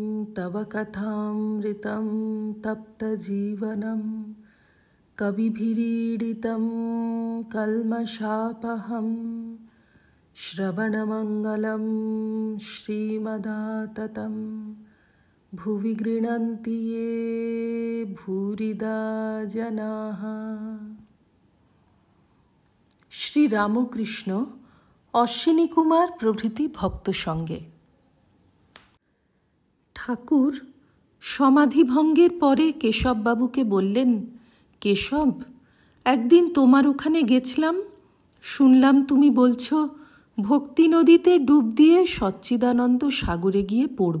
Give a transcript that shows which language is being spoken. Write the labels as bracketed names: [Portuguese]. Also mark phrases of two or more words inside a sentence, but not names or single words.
[Sanskrit] तव कथामृतं तप्तजीवनं कविभिरीडितं कल्मषापहं श्रवणमङ्गलं श्रीमदाततं भुवि गृह्णन्ति ये भूरिदा जनाः। [Bangla] শ্রী রামকৃষ্ণ অশ্বিনী কুমার প্রভৃতি ভক্ত সঙ্গে। ঠাকুর সমাধিভঙ্গের পরে কেশববাবুকে বললেন, কেশব, একদিন তোমার ওখানে গেছিলাম, শুনলাম তুমি বলছো ভক্তি নদীতে ডুব দিয়ে সচ্চিদানন্দ সাগরে গিয়ে পড়ব।